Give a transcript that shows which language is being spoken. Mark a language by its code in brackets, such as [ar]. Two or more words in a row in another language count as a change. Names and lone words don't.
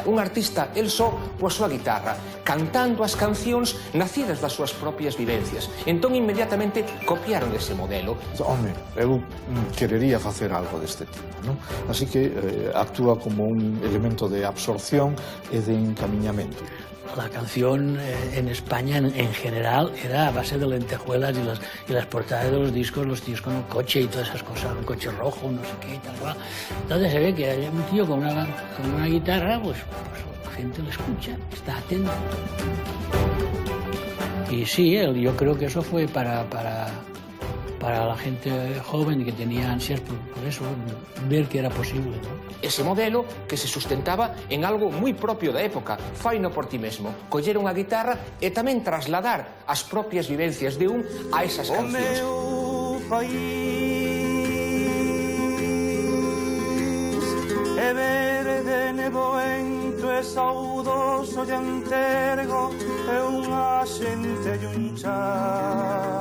[gl] Un artista, el só, coa súa guitarra, cantando as cancións nacidas das súas propias vivencias. Entón, inmediatamente, copiaron ese modelo. Home, eu querería facer algo deste tipo, non? Así que actúa como un elemento de absorción e de encamiñamento. [es] La canción en España en general era a base de lentejuelas y las portadas de los tíos con un coche y todas esas cosas, un coche rojo, no sé qué y tal cual. Entonces se ve que hay un tío con una guitarra, pues la gente lo escucha, está atento. Y sí, yo creo que eso fue para la gente joven que tenía ansias por eso, ver que era posible, ¿no? [gl] Ese modelo que se sustentaba en algo moi propio da época, faino por ti mesmo, coller unha guitarra e tamén trasladar as propias vivencias de un a esas cancións. O meu país é verde, nevoento e saudoso e antergo é unha xente e un chan.